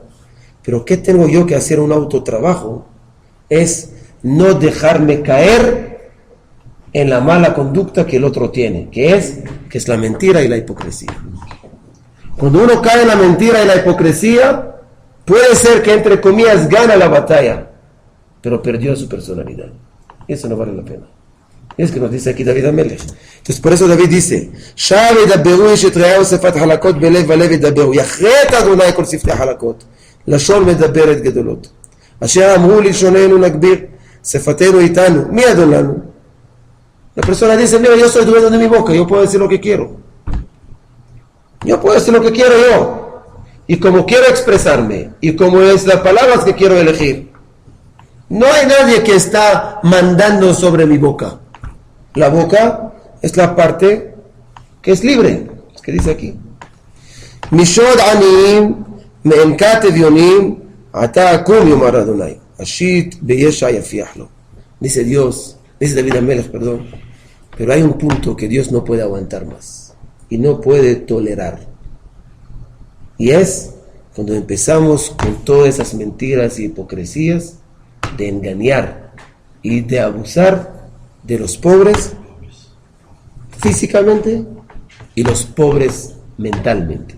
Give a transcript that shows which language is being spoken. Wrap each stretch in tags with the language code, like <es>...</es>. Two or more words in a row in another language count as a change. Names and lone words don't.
<es>Pero ¿qué tengo yo que hacer? Un autotrabajo es no dejarme caer en la mala conducta que el otro tiene, que es la mentira y la hipocresía. Cuando uno cae en la mentira y la hipocresía, puede ser que entre comillas gana la batalla, pero perdió su personalidad. Eso no vale la pena. Es que nos dice aquí David Amelech. Entonces por eso David dice,</es> <he>לשון מדברת גדולות. אשר אמרו לשוננו נגביר, שפתנו איתנו. מי אדון לנו?</he> <es>La persona dice, mira, yo soy dueño de mi boca, yo puedo decir lo que quiero. Yo puedo decir lo que quiero yo. Y como quiero expresarme, y como es las palabras que quiero elegir, no hay nadie que está mandando sobre mi boca. La boca es la parte que es libre, es que dice aquí.</es> <he>משוד עניים מאנקת אביונים, עתה אקום יאמר אדוני, אשית בישע יפיח לו.</he> <es>Dice Dios, dice David Amelech, perdón, pero hay un punto que Dios no puede aguantar más y no puede tolerar. Y es cuando empezamos con todas esas mentiras y hipocresías de engañar y de abusar de los pobres físicamente y los pobres mentalmente.</es>